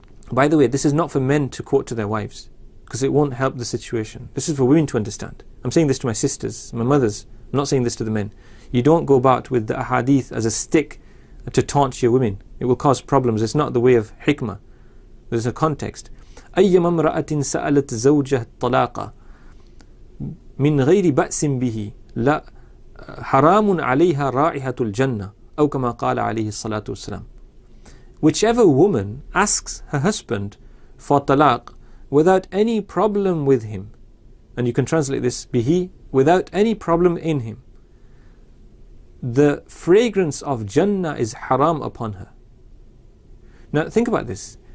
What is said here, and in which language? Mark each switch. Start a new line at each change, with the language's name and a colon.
English: By the way, this is not for men to quote to their wives, because it won't help the situation. This is for women to understand. I'm saying this to my sisters, my mothers. I'm not saying this to the men. You don't go about with the ahadith as a stick to taunt your women. It will cause problems. It's not the way of hikmah. There's a context.
Arabic: أيما امرأة سألت زوجها الطلاق من غير بأس به لا حرام عليها رائحة الجنة أو كما قال عليه الصلاة والسلام.
English: Whichever woman asks her husband for talaq without any problem with him, and you can translate this bihi, without any problem in him, the fragrance of Jannah is haram upon her. Now think about this.